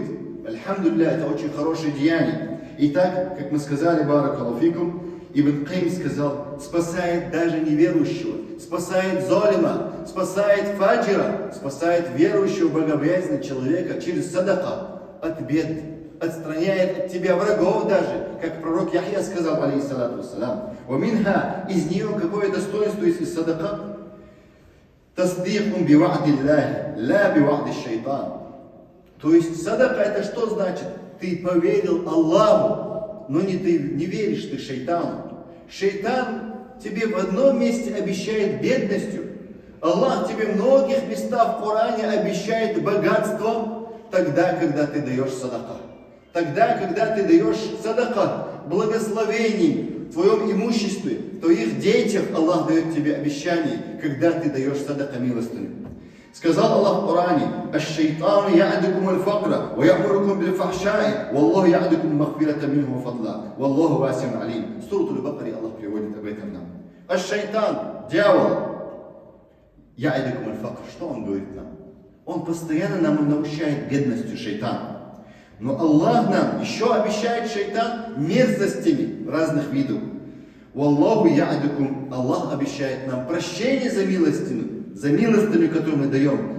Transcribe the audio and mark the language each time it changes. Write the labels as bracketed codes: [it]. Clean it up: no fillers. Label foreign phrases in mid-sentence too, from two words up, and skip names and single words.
[ru] Альхамдулилля, это очень хорошее деяние. Итак, как мы сказали, [ar] بارك الله فيكم, [ru] Ибн Каим сказал, спасает даже неверующего, спасает золима, спасает фаджира, спасает верующего, богобоязненного человека через садака от бед, отстраняет от тебя врагов даже, как пророк Яхья сказал, [ar] عليه الصلاة والسلام. [ru] Ваминха, из нее какое достоинство из садака? [ar] تصديقكم بوعد الله لا بوعد شيطان. [ru] То есть садака это что значит? Ты поверил Аллаху, но ты не веришь ты шайтану. Шайтан тебе в одном месте обещает бедностью. Аллах тебе в многих местах в Коране обещает богатством тогда, когда ты даешь садака. Тогда, когда ты даешь садака, благословений в твоем имуществе, в твоих детях, Аллах дает тебе обещание, когда ты даешь садака милостыню. Сказал Аллах в Коране: [ar] «الشيطان يعدكم الفقر ويأمركم بالفحشاء والله يعدكم مغفرة منه وفضلا والله واسع عليم». [ru] Сурат Аль-Бакаре Аллах приводит об этом нам. Аш-шайтан, дьявол, [ar] يعدكم الفقر, [ru] что он говорит нам? Он постоянно нам научает бедностью, шайтан. Но Аллах нам еще обещает шайтан мерзостями разных видов. [ar] والله يعدكم, [ru] Аллах обещает нам прощение за милостыню, которую мы даем.